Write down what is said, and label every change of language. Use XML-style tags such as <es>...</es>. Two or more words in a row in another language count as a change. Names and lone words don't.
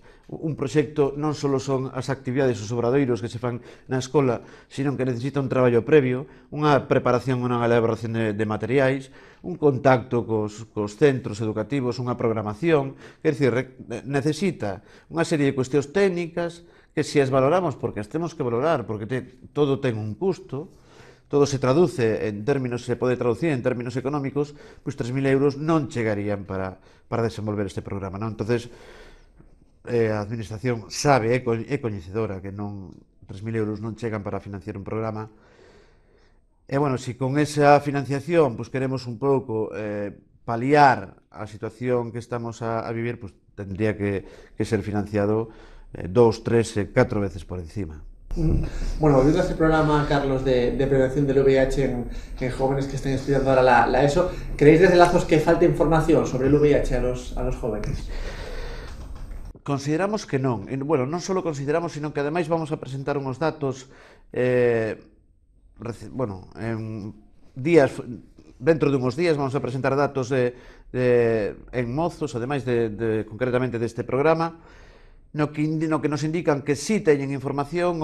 <gl>Un proxecto non só son as actividades, os obradoiros que se fan na escola, sino que necesita un traballo previo, unha preparación, unha elaboración de materiais, un contacto cos centros educativos, unha programación,</gl> <pt>quer dizer,</pt> <gl>necesita unha serie de cuestións técnicas que se as valoramos, porque as temos que valorar, porque todo ten un custo, todo se traduce en términos, se pode traducir en términos económicos, pois 3.000 euros non chegarían para desenvolver este programa, non? Entonces, a administración sabe, é coñecedora que non 3.000 euros non chegan para financiar un programa. E, bueno, se con esa financiación pues, queremos un pouco paliar a situación que estamos a vivir, pues, tendría que ser financiado 2, 3, 4 veces por encima.</gl> <es>Bueno, volviendo a este programa, Carlos, de prevención del VIH en jóvenes que estén estudiando ahora la ESO, ¿creéis desde Lazos que falta información sobre el VIH a los jóvenes?</es> <gl>Consideramos que non. Bueno, non só consideramos, sino que ademais vamos a presentar uns datos dentro de uns días vamos a presentar datos en Mozos, ademais concretamente deste programa, no que nos indican que sí teñen información.</gl>